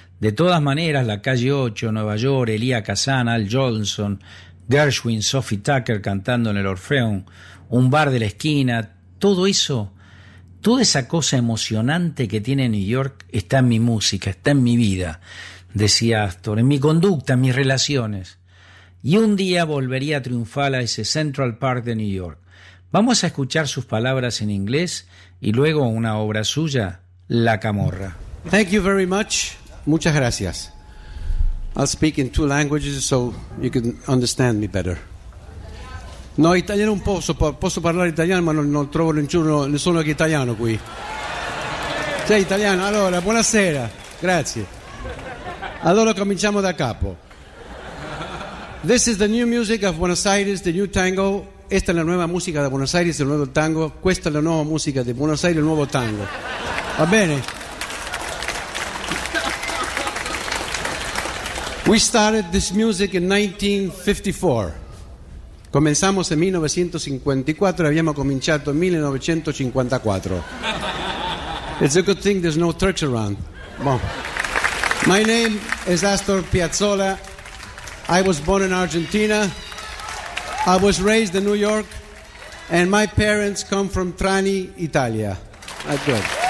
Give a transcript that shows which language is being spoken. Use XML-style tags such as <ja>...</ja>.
<es>De todas maneras, la calle 8, Nueva York, Elia Kazan, Al Jolson, Gershwin, Sophie Tucker cantando en el Orfeón, un bar de la esquina, todo eso, toda esa cosa emocionante que tiene New York está en mi música, está en mi vida, decía Astor, en mi conducta, en mis relaciones. Y un día volvería a triunfar a ese Central Park de New York. Vamos a escuchar sus palabras en inglés y luego una obra suya, La Camorra.</es> <en>Thank you very much.</en> <es>Muchas gracias.</es> <en>I'll speak in two languages so you can understand me better.</en> <it>No, italiano un po', posso parlare italiano, ma non trovo nessuno che è italiano qui. Sei italiano? Allora, buonasera. Grazie. Allora cominciamo da capo.</it> <en>This is the new music of Buenos Aires, the new tango.</en> <es>Esta es la nueva música de Buenos Aires, el nuevo tango. Esta es la nueva música de Buenos Aires, el nuevo tango.</es> <it>Va bene.</it> <en>We started this music in 1954.</en> <es>Comenzamos en 1954, habíamos comenzado en 1954.</es> <en>It's a good thing there's no Turks around. Bueno. My name is Astor Piazzolla. I was born in Argentina. I was raised in New York, and my parents come from Trani, Italia. That's good.</en>